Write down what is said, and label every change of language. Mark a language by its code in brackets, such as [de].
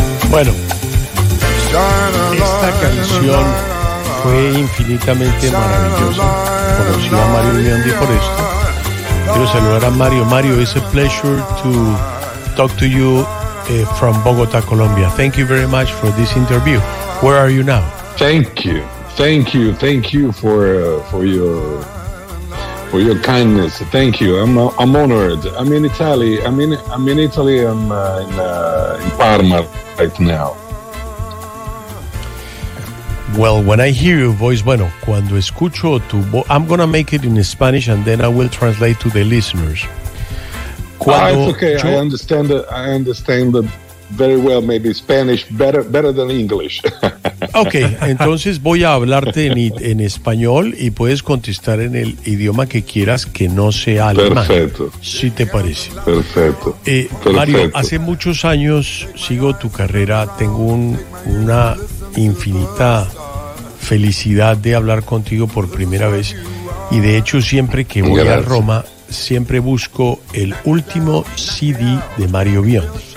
[es] Bueno, shine on, esta canción fue infinitamente maravillosa. Conocí a Mario Biondi por esto. Quiero saludar a Mario. [en] Mario, it's a pleasure to talk to you from Bogotá, Colombia. Thank you very much for this interview. Where are you now? Thank you. Thank you. Thank you for your kindness. Thank you. I'm honored. I'm in Italy. I'm in Parma right now. Well, when I hear your voice, [es] bueno, cuando escucho tu voz, [en] I'm going to make it in Spanish and then I will translate to the listeners. Cuando it's okay. I understand very well, maybe Spanish better than English. [es] Okay, entonces voy a hablarte en español y puedes contestar en el idioma que quieras, que no sea alemán. Perfecto. Si te parece. Perfecto. Mario, hace muchos años sigo tu carrera, tengo una infinita felicidad de hablar contigo por primera vez, y de hecho siempre que voy a Roma siempre busco el último CD de Mario Biondi,